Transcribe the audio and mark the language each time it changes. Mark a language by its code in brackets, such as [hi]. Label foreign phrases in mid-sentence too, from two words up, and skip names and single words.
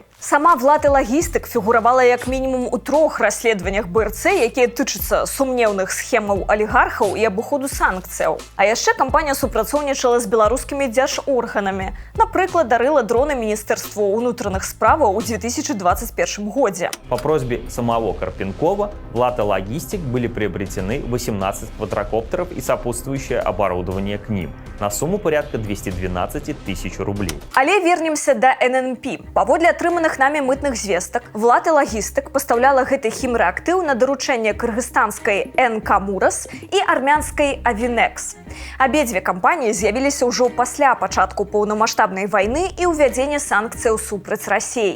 [be] Сама «Влате Лагістык» фігуравала як мінімум у 3 расследаваннях БРЦ, якія тычацца сумнеўных схемаў алігархаў і абыходу санкцыяў. А яшчэ кампанія супрацоўнічала з беларускімі дзяржорганамі. Напрыклад, дарыла дроны Міністэрству ўнутраных справаў у 2021 годзе. [ru] По просьбе самого Карпенкова «Влате Лагістик» были приобретены 18 квадрокоптеров и сопутствующее оборудование к ним на сумму порядка 212 тысяч рублей. [be] Але вернемся да ННП. Паводле атрыманых нами мытных звестак, «Влате Лагістык» пастаўляла гэты хімрэактыў на даручэнне кыргызстанскай НК «Мурас» і армянскай «Авинекс». Абедзве кампаніі з'явіліся ўжо пасля пачатку паўнамаштабнай вайны і ўвядзення санкцыяў супраць Расіі.